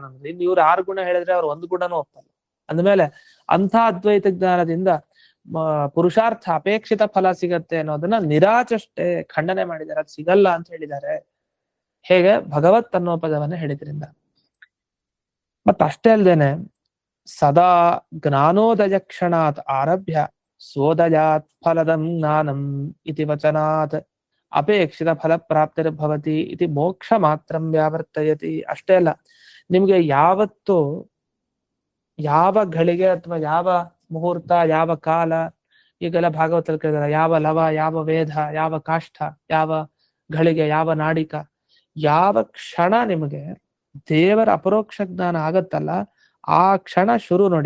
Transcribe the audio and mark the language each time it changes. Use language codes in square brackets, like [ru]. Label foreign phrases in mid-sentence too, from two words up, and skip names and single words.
[kn] ಅಂದ್ರೆ ಇನ್ನು ಇವ್ರು 6 ಗುಣ ಹೇಳಿದ್ರೆ ಅವ್ರು 1 ಗುಣನೂ ಒಪ್ಪಲ್ಲ. ಅಂದ್ಮೇಲೆ ಅಂಥ ಅದ್ವೈತ ಜ್ಞಾನದಿಂದ ಪುರುಷಾರ್ಥ ಅಪೇಕ್ಷಿತ ಫಲ ಸಿಗತ್ತೆ ಅನ್ನೋದನ್ನ ನಿರಾಚಷ್ಟೇ ಖಂಡನೆ ಮಾಡಿದ್ದಾರೆ. ಅದು ಸಿಗಲ್ಲ ಅಂತ ಹೇಳಿದ್ದಾರೆ. ಹೇಗೆ? ಭಗವತ್ ಅನ್ನೋ ಪದವನ್ನ ಹೇಳಿದ್ರಿಂದ. ಮತ್ತಷ್ಟೇ ಅಲ್ದೇನೆ [sa] ಸದಾ ಜ್ಞಾನೋದಯ ಕ್ಷಣಾತ್ ಆರಭ್ಯ ಸೋದಯಾತ್ ಫಲದಂ ಜ್ಞಾನಂ ಇತಿ ವಚನಾತ್ ಅಪೇಕ್ಷಿತ ಫಲ ಪ್ರಾಪ್ತಿರ್ಭವತಿ ಇತಿ ಮೋಕ್ಷ ಮಾತ್ರಂ ವ್ಯಾವರ್ತಯತಿ. [kn] ಅಷ್ಟೇ ಅಲ್ಲ, ನಿಮ್ಗೆ ಯಾವತ್ತು ಯಾವ ಘಳಿಗೆ ಅಥವಾ ಯಾವ ಮುಹೂರ್ತ, ಯಾವ ಕಾಲ ಈಗೆಲ್ಲ ಭಾಗವತಲ್ಲಿ ಕೇಳಿದಾರೆ, ಯಾವ ಲವ, ಯಾವ ವೇದ, ಯಾವ ಕಾಷ್ಠ, ಯಾವ ಘಳಿಗೆ, ಯಾವ ನಾಡಿಕ, ಯಾವ ಕ್ಷಣ ನಿಮಗೆ ದೇವರ ಅಪರೋಕ್ಷ ಜ್ಞಾನ ಆಗತ್ತಲ್ಲ, ಆ ಕ್ಷಣ ಶುರು ನೋಡಿ.